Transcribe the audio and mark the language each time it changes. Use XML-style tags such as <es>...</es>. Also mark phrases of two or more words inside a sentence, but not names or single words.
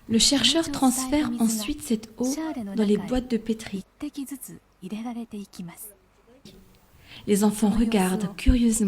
<fr>Le chercheur transfère ensuite cette eau dans les boîtes de pétri.</fr> <ja>1 滴ずつ入れられていきます。</ja> <fr>Les enfants regardent curieusement.</fr>